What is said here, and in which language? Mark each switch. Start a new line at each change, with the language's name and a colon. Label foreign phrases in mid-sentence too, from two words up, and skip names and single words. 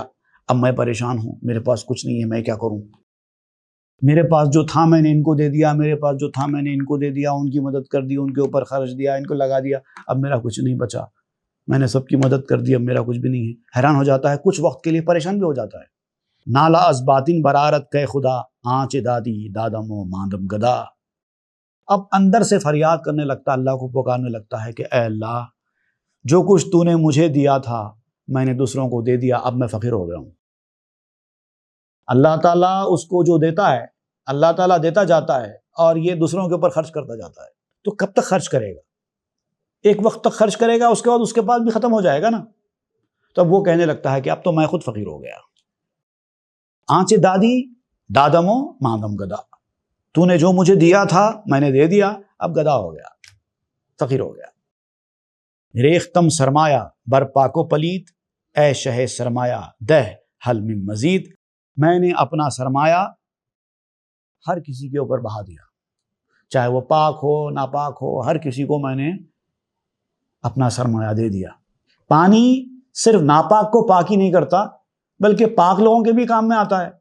Urdu: اب میں پریشان ہوں، میرے پاس کچھ نہیں ہے، میں کیا کروں؟ میرے پاس جو تھا میں نے ان کو دے دیا، میرے پاس جو تھا میں نے ان کو دے دیا، ان کی مدد کر دی، ان کے اوپر خرچ دیا، ان کو لگا دیا، اب میرا کچھ نہیں بچا، میں نے سب کی مدد کر دی، اب میرا کچھ بھی نہیں ہے۔ حیران ہو جاتا ہے، کچھ وقت کے لیے پریشان بھی ہو جاتا ہے۔
Persian: نالا از باطن برارت کہ خدا آنچ دادی دادم و ماندم گدا،
Urdu: اب اندر سے فریاد کرنے لگتا، اللہ کو پکارنے لگتا ہے کہ اے اللہ، جو کچھ تو نے مجھے دیا تھا میں نے دوسروں کو دے دیا، اب میں فقیر ہو گیا ہوں۔ اللہ تعالیٰ اس کو جو دیتا ہے، اللہ تعالیٰ دیتا جاتا ہے اور یہ دوسروں کے اوپر خرچ کرتا جاتا ہے، تو کب تک خرچ کرے گا؟ ایک وقت تک خرچ کرے گا، اس کے بعد بھی ختم ہو جائے گا نا۔ تب وہ کہنے لگتا ہے کہ اب تو میں خود فقیر ہو گیا۔
Persian: آنچ دادی دادمو ماندم گدا،
Urdu: تو نے جو مجھے دیا تھا میں نے دے دیا، اب گدا ہو گیا، فقیر ہو گیا۔
Persian: ریختم سرمایہ بر پاک و پلیت، اے شہ سرمایہ دہ حل من مزید،
Urdu: میں نے اپنا سرمایہ ہر کسی کے اوپر بہا دیا، چاہے وہ پاک ہو ناپاک ہو، ہر کسی کو میں نے اپنا سرمایہ دے دیا۔ پانی صرف ناپاک کو پاک ہی نہیں کرتا بلکہ پاک لوگوں کے بھی کام میں آتا ہے۔